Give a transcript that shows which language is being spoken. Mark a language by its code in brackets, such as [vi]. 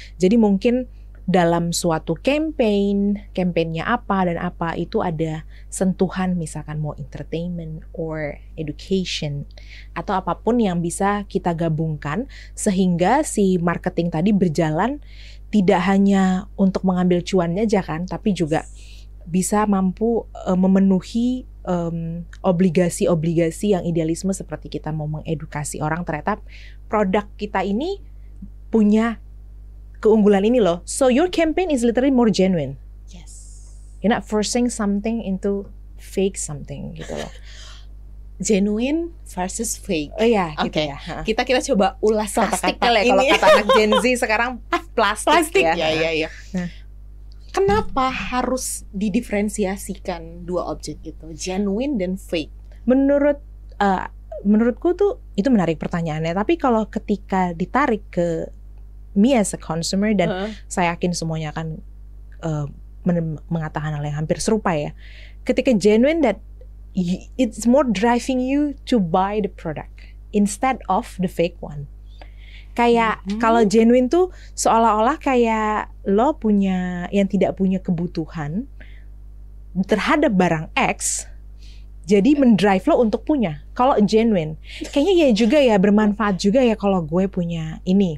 [id] Jadi mungkin dalam suatu campaignnya apa dan apa itu ada sentuhan misalkan mau [en] entertainment or education [id] atau apapun yang bisa kita gabungkan sehingga si marketing tadi berjalan tidak hanya untuk mengambil cuannya aja kan, tapi juga bisa mampu memenuhi obligasi-obligasi yang idealisme seperti kita mau mengedukasi orang ternyata produk kita ini punya keunggulan ini loh. [en] So your campaign is literally more genuine. Yes. You're not forcing something into fake something [id] gitu loh. [en] Genuine versus fake. [id] Oh iya, gitu Oke. ya. Kita coba ulas Plastik kata-kata ya ini. kalau kata anak Gen Z sekarang plastik ya. Iya. Kenapa harus didiferensiasikan dua objek itu, genuine dan fake? Menurutku tuh itu menarik pertanyaannya. Tapi kalau ketika ditarik ke [en] me as a consumer [id] dan saya yakin semuanya akan mengatakan hal yang hampir serupa ya. Ketika [en] genuine that it's more driving you to buy the product instead of the fake one. [id] Kayak kalau genuine tuh seolah-olah kayak lo punya yang tidak punya kebutuhan terhadap barang X, jadi mendrive lo untuk punya. Kalau genuine, kayaknya ya juga ya bermanfaat juga ya kalau gue punya ini.